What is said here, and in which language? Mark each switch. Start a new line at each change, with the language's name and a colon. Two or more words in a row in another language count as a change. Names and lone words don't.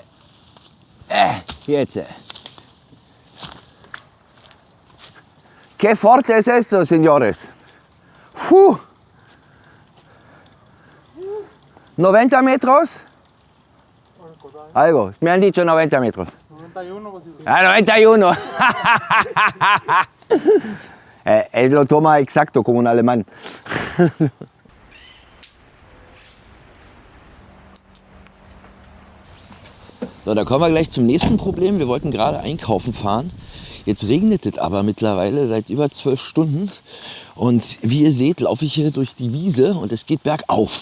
German: Jetzt.
Spanish: Qué fuerte es esto, señores. 90 metros. Algo, me han dicho 90 metros. 91. Ah, 91. Él lo toma exacto como un alemán.
German: So, da kommen wir gleich zum nächsten Problem. Wir wollten gerade einkaufen fahren. Jetzt regnet es aber mittlerweile seit über 12 Stunden. Und wie ihr seht, laufe ich hier durch die Wiese und es geht bergauf.